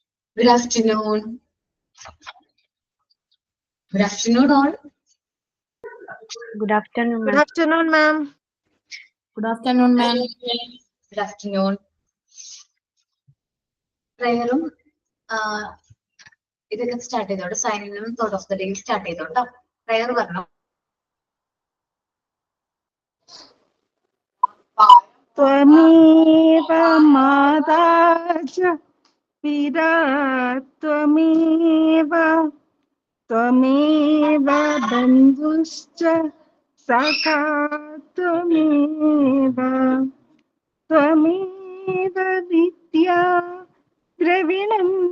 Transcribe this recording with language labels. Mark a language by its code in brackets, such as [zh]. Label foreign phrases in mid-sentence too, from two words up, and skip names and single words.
[en] Good afternoon. Good afternoon, all. Good afternoon, Good ma'am. afternoon, ma'am. Good afternoon, ma'am. Good afternoon. [ml] പ്രയറും ഇതൊക്കെ സ്റ്റാർട്ട് ചെയ്തോട്ടെ. സൈനിനും [en] thought of the day start [ml] ചെയ്തോട്ടോ. പ്രയർ പറഞ്ഞു. [sa] त्वमेव माता च पिता त्वमेव बन्धुश्च सखा त्वमेव विद्या द्रविणं